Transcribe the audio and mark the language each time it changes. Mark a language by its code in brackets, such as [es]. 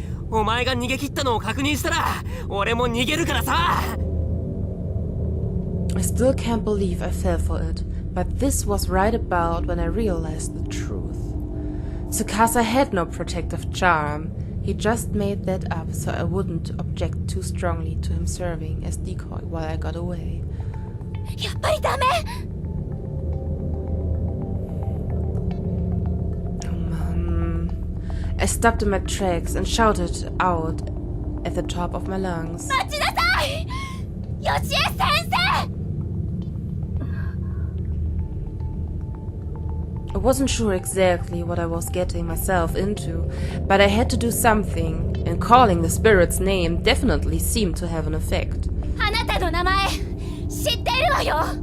[ja] お前が逃げ切ったのを確認したら、俺も逃げるからさ！ [en] I still can't believe I fell for it, but this was right about when I realized the truth. Tsukasa had no protective charm. He just made that up so I wouldn't object too strongly to him serving as decoy while I got away. [ja] やっぱりダメ! [en] I stopped in my tracks and shouted out at the top of my lungs. [ja] 待ちなさい!ヨシエ先生! [en] I wasn't sure exactly what I was getting myself into, but I had to do something, and calling the spirit's name definitely seemed to have an effect. [ja] あなたの名前、知ってるわよ!